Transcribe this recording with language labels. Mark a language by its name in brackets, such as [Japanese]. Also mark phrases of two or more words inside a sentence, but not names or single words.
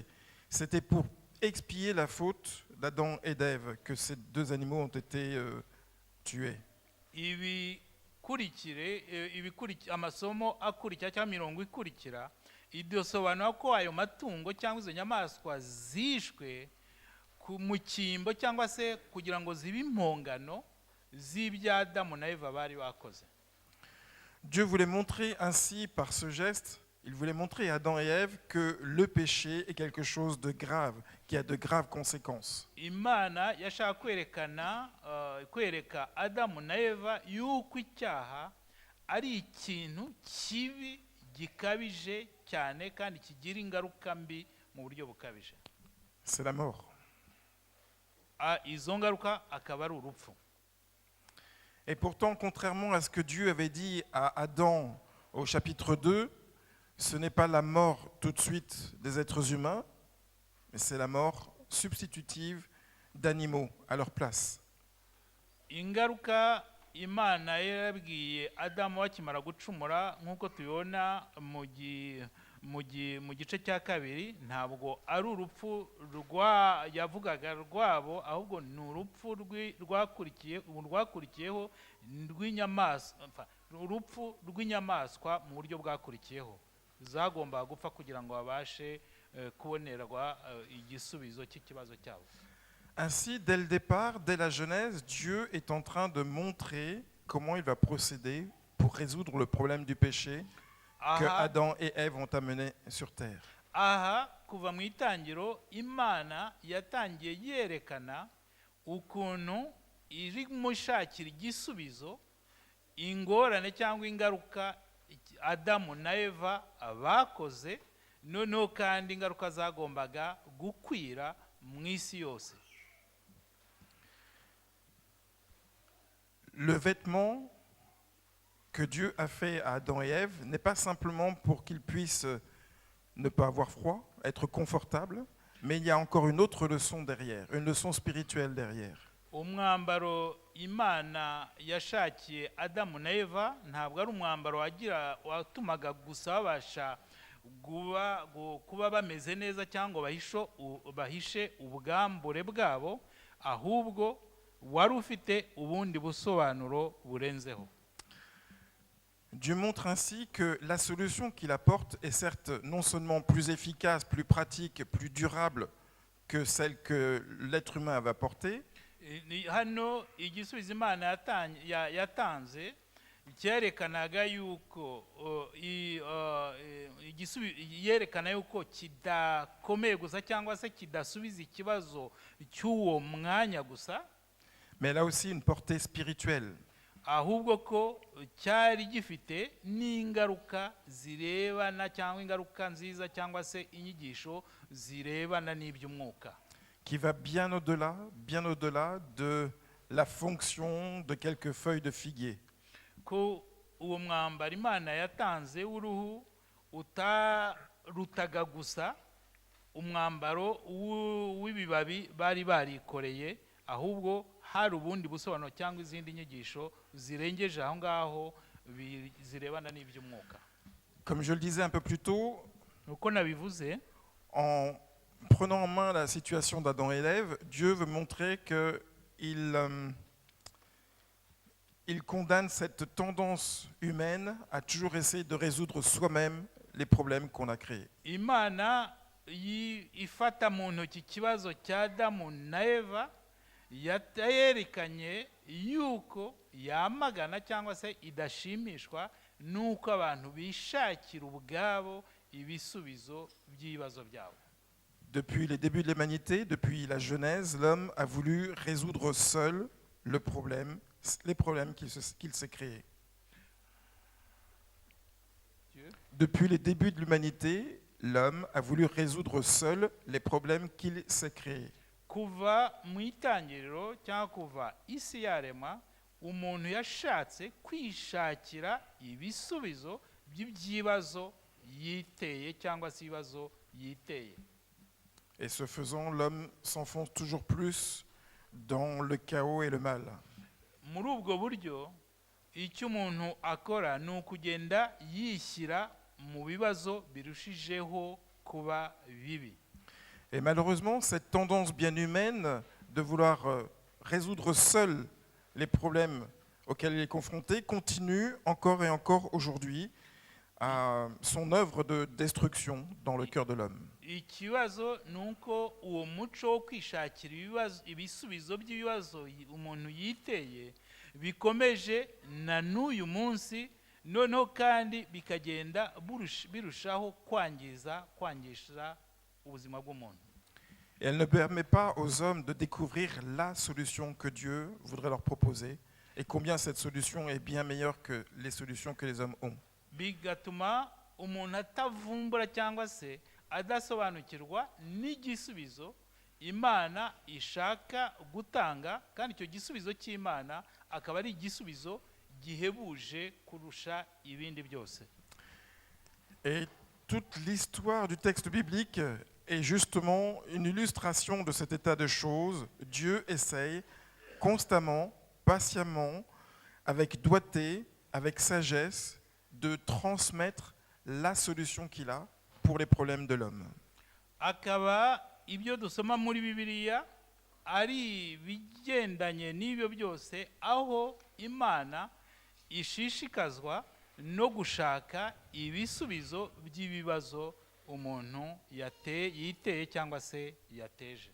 [French] C'était pour expier la faute d'Adam et d'Ève que ces deux animaux ont été tués. [Kinyarwanda] Amasomo akurikira cyangwa mirongo ikurikira ibyo sobanura ko ayo matungo cyangwa izo nyamaswa zishwe mu cyimbo cyangwa se kugira ngo zibe impongano z'ibya Adamu na Eva bari bakoze. [French] Dieu voulait montrer ainsi par ce geste, il voulait montrer à Adam et Ève que le péché est quelque chose de grave, qui a de graves conséquences. [Kinyarwanda] Imana yashaka kwereka Adamu na Eva yuko icyaha ari ikintu kibi gikabije cyane kandi kigira ingaruka mbi mu buryo bukabije. [French] C'est la mort. [Kinyarwanda] Izo ngaruka akaba ari urupfu. [French] Et pourtant, contrairement à ce que Dieu avait dit à Adam au chapitre 2, ce n'est pas la mort tout de suite des êtres humains, mais c'est la mort substitutive d'animaux à leur place. [Kinyarwanda] Ingaruka Imana yarabwiye Adamu akimara gucumura nk'uko tubibona mu gice cya kabiri, ntabwo ari urupfu yavugaga rwabo, ahubwo ni urupfu rwakurikiyeho urupfu rw'inyamaswa mu buryo bwakurikiyeho zagombaga gupfa kugira ngo babashe kubonerwa igisubizo cy'ikibazo cyabo. [French] Ainsi, dès le départ, dès la Genèse, Dieu est en train de montrer comment il va procéder pour résoudre le problème du péché que Adam et Ève ont amené sur terre. [Kinyarwanda] Aha kuva mu itangiro Imana yatangiye yerekana ukuntu iri mushakira igisubizo ingorane cyangwa ingaruka Adamu na Eva bakoze, noneho kandi ingaruka zagombaga gukwira mu isi yose. [French] Le vêtement que Dieu a fait à Adam et Ève n'est pas simplement pour qu'ils puissent ne pas avoir froid, être confortables, mais il y a encore une autre leçon derrière, une leçon spirituelle derrière. [Kinyarwanda] Umwambaro Imana yashakiye Adamu na Eva ntabwo ari umwambaro watumaga gusa babasha kuba bameze neza cyangwa bahishe ubwambure bwabo, ahubwo wari ufite ubundi busobanuro burenzeho. [French] Dieu montre ainsi que la solution qu'il apporte est certes non seulement plus efficace, plus pratique, plus durable que celle que l'être humain avait apportée, [Kinyarwanda] hano igisubizo Imana yatanze cyerekanaga yuko yerekana yuko kidakomeye gusa cyangwa se kidasubiza ikibazo cy'uwo mwanya gusa, [French] mais elle a aussi une portée spirituelle. [Kinyarwanda] Ahubwo ko cyari gifite n'ingaruka zirebana cyangwa ingaruka nziza cyangwa se inyigisho zirebana n'iby'umwuka, [French] qui va bien au-delà de la fonction de quelques feuilles de figuier. [Kinyarwanda] Ko uwo mwambaro Imana yatanze w'uruhu utarutaga gusa umwambaro w'ibibabi bari barikoreye, ahubwo hari ubundi busobanuro cyangwa izindi nyigisho zirengeje aho ngaho zirebana n'iby'umwuka. [French] Comme je le disais un peu plus tôt, [Kinyarwanda] uko nabivuze, [French] en prenant en main la situation d'Adam et d'Ève, Dieu veut montrer qu'il condamne cette tendance humaine à toujours essayer de résoudre soi-même les problèmes qu'on a créés. [Kinyarwanda] Imana ifata mu ntoki ikibazo cya Adamu na Eva, yerekanye yuko yamagana cyangwa se idashimishwa nuko abantu bishakira ubwabo ibisubizo by'ibibazo byabo. [French] Depuis les débuts de l'humanité, depuis la Genèse, l'homme a voulu résoudre seul les problèmes qu'il s'est créés. Depuis les débuts de l'humanité, l'homme a voulu résoudre seul les problèmes qu'il s'est créés. [Kinyarwanda] Kuva mu itangiriro cyangwa kuva isi yarema, umuntu yashatse kwishakira ibisubizo by'ibibazo yiteye cyangwa se ibibazo yiteye. [French] Et ce faisant, l'homme s'enfonce toujours plus dans le chaos et le mal. [Kinyarwanda] Muri ubwo buryo icyo umuntu akora ni ukugenda yishyira mu bibazo birushijeho kuba bibi. [French] Et malheureusement, cette tendance bien humaine de vouloir résoudre seul les problèmes auxquels il est confronté continue encore et encore aujourd'hui à son œuvre de destruction dans le cœur de l'homme. [Kinyarwanda] Ikibazo ni uko uwo muco wo kwishakira ibisubizo by'ibibazo umuntu yiteye bikomeje na n'uyu munsi, noneho kandi bikagenda birushaho kwangiza ubuzima bw'umuntu. [French] Et elle ne permet pas aux hommes de découvrir la solution que Dieu voudrait leur proposer et combien cette solution est bien meilleure que les solutions que les hommes ont. [Kinyarwanda] Bigatuma umuntu atavumbura cyangwa se adasobanukirwa n'igisubizo Imana ishaka gutanga, kandi icyo gisubizo cy'Imana akaba ari igisubizo gihebuje kurusha ibindi byose. [French] Et toute l'histoire du texte biblique est justement une illustration de cet état de choses. Dieu essaye constamment, patiemment, avec doigté, avec sagesse, de transmettre la solution qu'il a pour les problèmes de l'homme. [Kinyarwanda] Akaba ibyo dusoma muri Bibiliya ari bigendanye n'ibyo byose, aho Imana ishishikazwa no gushaka ibisubizo by'ibibazo umuntu yiteye cyangwa se yateje.